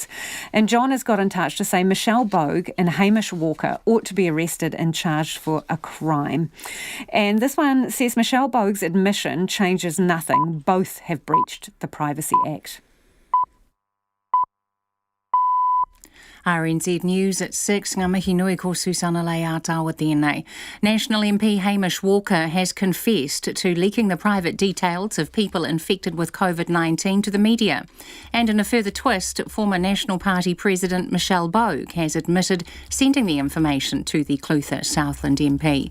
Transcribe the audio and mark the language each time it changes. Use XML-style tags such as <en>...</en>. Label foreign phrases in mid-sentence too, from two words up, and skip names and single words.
<en>And John has got in touch to say Michelle Bogue and Hamish Walker ought to be arrested and charged for a crime. And this one says Michelle Bogue's admission changes nothing. Both have breached the Privacy Act. RNZ News at 6.</en> <mi>Ngā mihi nui ko Susana Leātawa tēnei.</mi> <en>National MP Hamish Walker has confessed to leaking the private details of people infected with COVID-19 to the media. And in a further twist, former National Party President Michelle Bogue has admitted sending the information to the Clutha Southland MP.</en>